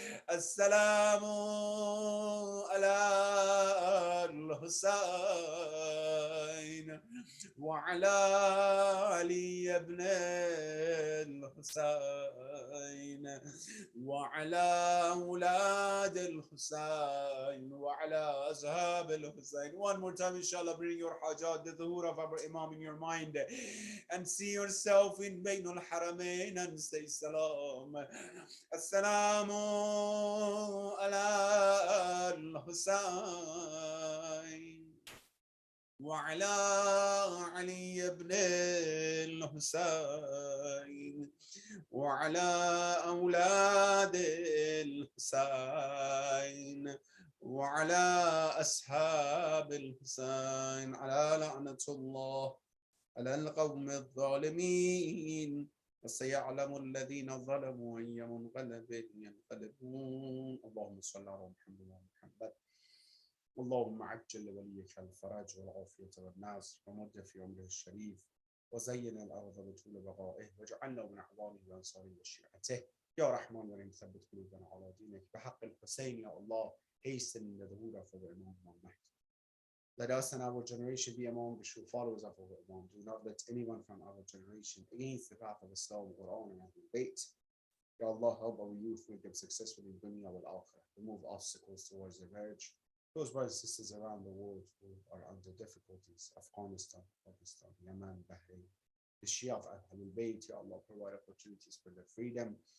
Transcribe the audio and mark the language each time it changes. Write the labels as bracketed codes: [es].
[ar] السلام على الحسين وعلى علي بن الحسين وعلى أولاد الحسين وعلى أصحاب الحسين. [en] One more time inshallah, bring your hajat, the dhuhr of our Imam in your mind and see yourself in Bain al-Haramain and say salam. [ar] Assalamu ala al-Husayn وعلى علي بن الحسين وعلى أولاد الحسين وعلى أصحاب الحسين على لعنة الله على القوم الظالمين وسيعلم الذين ظلموا أي منقلب ينقلبون. اللهم صل على محمد ومحمد. اللهم عجل لوليك الفرج والعافية والناصر ومد في عمره الشريف وزين الأرض بطول بقائه واجعلنا من أعوانه وأنصاره وشيعته يا رحمن ورحيم ثبت قلوبنا على دينك بحق الحسين يا [en] Allah hasten the ظهور for the Imam Mahdi. Let us and our generation be among the true followers of our Imam. Do not let anyone from our generation against the path of Islam or honor and debate. Ya Allah, help our youth, make them successful in dunya wal akhirah. Remove obstacles towards the marriage. Those brothers and sisters around the world who are under difficulties, Afghanistan, Pakistan, Yemen, Bahrain, the Shia of Ahlul Bayt, Ya Allah, provide opportunities for their freedom.